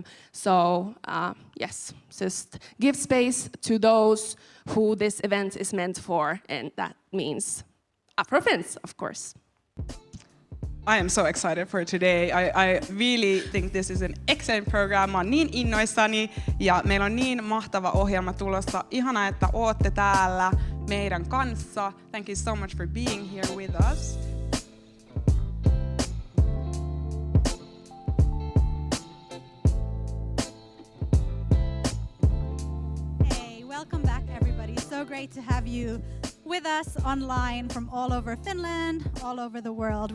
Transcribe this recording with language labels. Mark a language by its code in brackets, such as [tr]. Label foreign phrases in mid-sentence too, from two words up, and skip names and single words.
[en] So yes, just give space to those who this event is meant for, and that means Afro-Finns, of course. I am so excited for today. I really think this is an excellent program. [fi] Mä oon niin innoissani ja meillä on niin mahtava ohjelma tulossa. Ihanaa, että ootte täällä meidän kanssa. [en] Thank you so much for being here with us. Hey, welcome back everybody. So great to have you with us online from all over Finland, all over the world.